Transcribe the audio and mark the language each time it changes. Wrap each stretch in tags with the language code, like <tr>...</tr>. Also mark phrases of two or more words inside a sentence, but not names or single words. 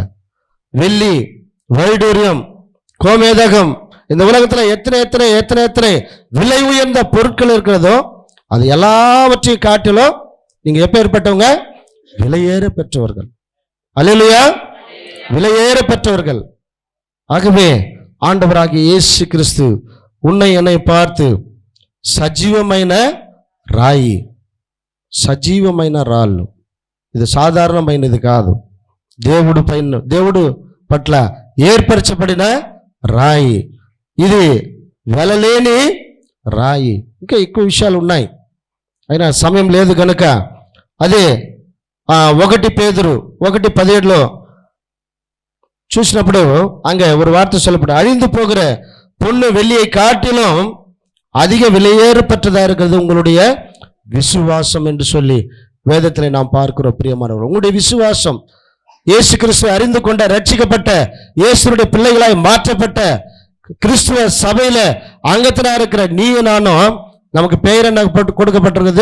<ta>வெள்ளி, வைடூரியம், கோமேதகம், இந்த உலகத்துல எத்தனை எத்தனை எத்தனை எத்தனை விலை உயர்ந்த பொருட்கள் இருக்கிறதோ அது எல்லாவற்றையும் காட்டிலும் நீங்க எப்பேற்பட்டவங்க? விலையேற பெற்றவர்கள். அல்லேலூயா. விலையேற பெற்றவர்கள். ஆகவே ஆண்டவராகிய இயேசு கிறிஸ்து உன்னை என்னை பார்த்து</ta> <te>సజీవమైన రాయి, సజీవమైన రాళ్ళు. ఇది సాధారణమైనది కాదు, దేవుడు పట్ల ఏర్పరచబడిన రాయి. ఇది వెలలేని రాయి. ఇంకా ఎక్కువ విషయాలు ఉన్నాయి, అయినా సమయం లేదు కనుక అదే 1 పేతురు 1:17 చూసినప్పుడు</te> <ta>அங்க ஒரு வார்த்தை சொல்லப்படும், அழிந்து போகிற பொண்ணு வெள்ளியை காட்டிலும் அதிக விலையேறப்பட்டதா இருக்கிறது உங்களுடைய விசுவாசம் என்று சொல்லி வேதத்தில் நாம் பார்க்கிறோம். பிரியமானவர்கள், உங்களுடைய விசுவாசம், இயேசு கிறிஸ்துவை அறிந்து கொண்ட ரட்சிக்கப்பட்ட இயேசுடைய பிள்ளைகளாய் மாற்றப்பட்ட கிறிஸ்துவ சபையில அங்கத்தினா இருக்கிற நீயும் நானும் நமக்கு பெயர் என்ன கொடுக்கப்பட்டிருக்குது?</ta>